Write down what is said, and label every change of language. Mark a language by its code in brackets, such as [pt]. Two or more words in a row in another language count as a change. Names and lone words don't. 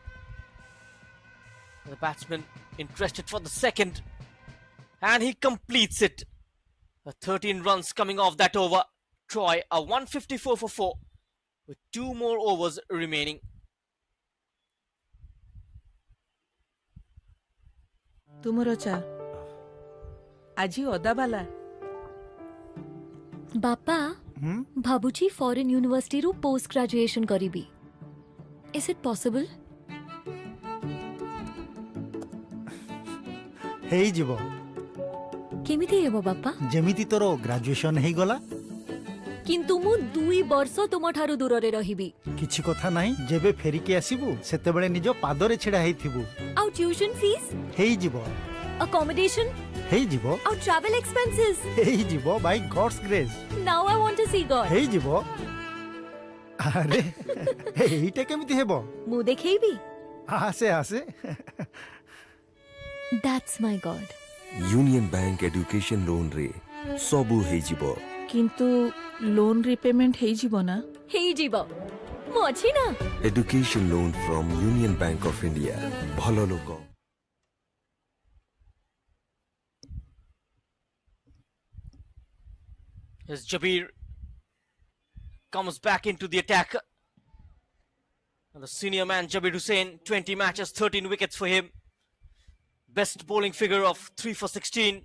[en] The batsman interested for the second. And he completes it. 13 runs coming off that over. Troy a 154 for 4 with 2 more overs remaining. [or] ତୁମର ଚା ଆଜି ଅଦାବାଲା ବାପା ଭାବୁଛି [en] foreign universityru post graduation [or] କରିବି [en] is it possible? [or] ହେଇଯିବ କେମିତି ହେବ ବାପା? ଯେମିତି ତୋର ଗ୍ରାଜୁଏସନ ହେଇଗଲା କିନ୍ତୁ ମୁଁ 2 ବର୍ଷ ତୁମଠାରୁ ଦୂରରେ ରହିବି। କିଛି କଥା ନାହିଁ ଯେବେ ଫେରିକି ଆସିବୁ ସେତେବେଳେ ନିଜ ପାଦରେ ଛିଡା ହେଇଥିବୁ। ଆଉ [en] tuition fees, [or] ହେଇଯିବ accommodation, ହେଇଯିବ ଆଉ [en] travel expenses. [or] ହେଇଯିବ [en] by God's grace. Now I want to see God. [or] ହେଇଯିବ। ଆରେ ଏଇଟା କେମିତି ହେବ? ମୁଁ ଦେଖେଇବି। ଆସେ ଆସେ। [en] That's my God. [or] यूनियन बैंक [en] education loan [or] ରେ ସବୁ ହେଇଯିବ କିନ୍ତୁ [en] loan repayment [or] ହେଇଯିବ ନା? ହେଇଯିବ। ମୁଁ ଅଛି ନା? [en] education loan from यूनियन बैंक ऑफ इंडिया [or] ଭଲ ଲୋକ [en] As Jabir comes back into the attack. And the senior man Jabir Hussain, 20 matches, 13 wickets for him. Best bowling figure of 3 for 16.